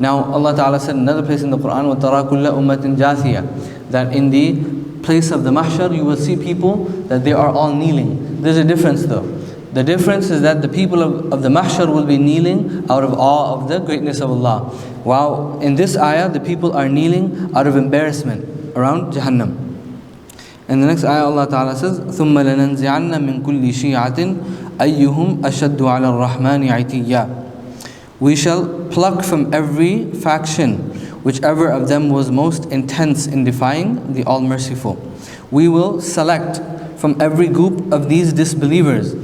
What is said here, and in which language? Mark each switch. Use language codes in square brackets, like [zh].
[en] Now Allah Ta'ala said in another place in the Quran, [ar] وَتَرَى كُلَّ أُمَّةٍ جَاثِيَةٍ, [en] that in the place of the mahshar you will see people that they are all kneeling. There's a difference though. The difference is that the people of the mahshar will be kneeling out of awe of the greatness of Allah. While in this ayah the people are kneeling out of embarrassment around Jahannam. And the next ayah Allah Ta'ala says, [ar] ثُمَّ لَنَنْزِعَنَّ مِن كُلِّ شِيعَةٍ أَيُّهُمْ أَشَدُّ عَلَى الرَّحْمَنِ عِتِيًّا. [en] We shall pluck from every faction whichever of them was most intense in defying the All-Merciful. We will select from every group of these disbelievers.